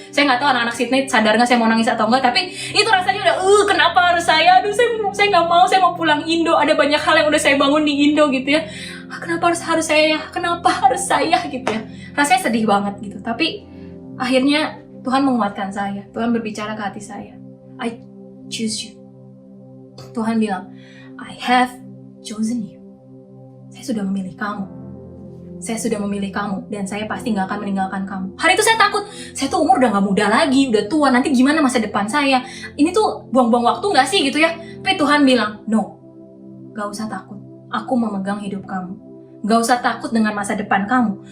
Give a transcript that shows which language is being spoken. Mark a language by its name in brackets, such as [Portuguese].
[Indonesian] Saya nggak tahu anak-anak Sydney sadar nggak saya mau nangis atau enggak, tapi itu rasanya udah kenapa harus saya? Aduh, saya nggak mau, saya mau pulang Indo. Ada banyak hal yang udah saya bangun di Indo gitu ya. Kenapa harus saya? Kenapa harus saya gitu ya? Rasanya sedih banget gitu. Tapi akhirnya Tuhan menguatkan saya. Tuhan berbicara ke hati saya. [English] I choose you. Tuhan bilang, I have chosen you. [Indonesian] Saya sudah memilih kamu. Saya sudah memilih kamu. Dan saya pasti gak akan meninggalkan kamu. Hari itu saya takut. Saya tuh umur udah gak muda lagi. Udah tua. Nanti gimana masa depan saya? Ini tuh buang-buang waktu gak sih gitu ya? Tapi Tuhan bilang, no. Gak usah takut. Aku memegang hidup kamu. Gak usah takut dengan masa depan kamu.